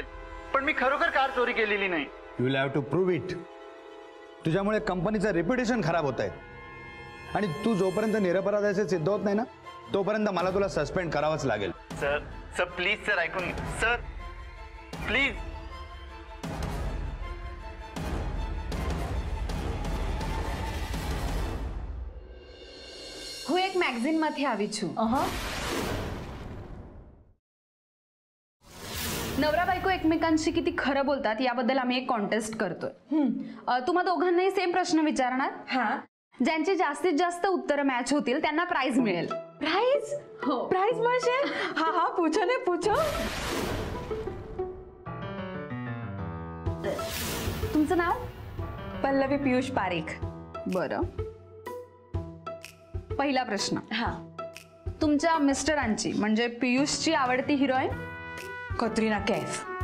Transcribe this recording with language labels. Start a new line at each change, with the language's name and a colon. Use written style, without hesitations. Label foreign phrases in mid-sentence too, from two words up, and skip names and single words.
Marathi: पण मी खरोखर कार चोरी केलेली नाही.
English: You will have to prove it.
Marathi: तुझ्यामुळे कंपनीचं रेप्युटेशन खराब होत आहे आणि तू जोपर्यंत निरपराध असे सिद्ध होत नाही ना, तोपर्यंत मला तुला सस्पेंड करावंच लागेल.
English: sir sir please sir,
Marathi: ऐकून घ्या सर, प्लीज.
Gujarati: હું એક મેગઝીનમાંથી આવી છું.
Marathi: नवरा बायको एकमेकांशी किती खरं बोलतात याबद्दल आम्ही एक कॉन्टेस्ट करतोय. तुम्हा दोघांनाही सेम प्रश्न विचारणार. ज्यांची जास्तीत जास्त उत्तर मॅच होतील त्यांना प्राइज मिळेल. प्राइज? हो, प्राइज म्हणजे? हा हा,
Gujarati: પૂછો ને પૂછો.
Marathi: तुमचं नाव? पल्लवी पियुष पारेख. बरं, पहिला प्रश्न. तुमच्या मिस्टरांची म्हणजे पियुषची आवडती हिरोईन? कतरिना कैफ.